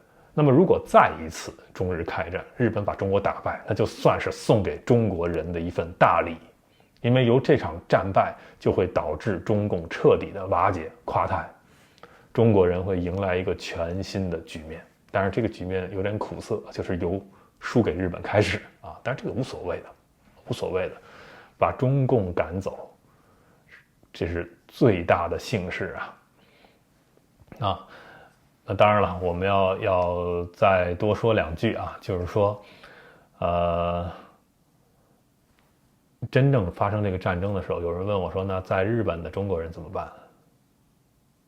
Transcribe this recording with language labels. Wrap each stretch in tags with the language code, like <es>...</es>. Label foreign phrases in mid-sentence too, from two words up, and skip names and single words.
<zh>那麼如果再一次中日開戰，日本把中國打敗，那就算是送給中國人的一份大禮，因為由這場戰敗就會導致中共徹底的瓦解垮台，中國人會迎來一個全新的局面。當然這個局面有點苦澀，就是由輸給日本開始但是這個無所謂的，把中共趕走，這是最大的幸事那當然了，我們要再多說2句就是說真正發生這個戰爭的時候，有人問我說，那在日本的中國人怎麼辦？</zh>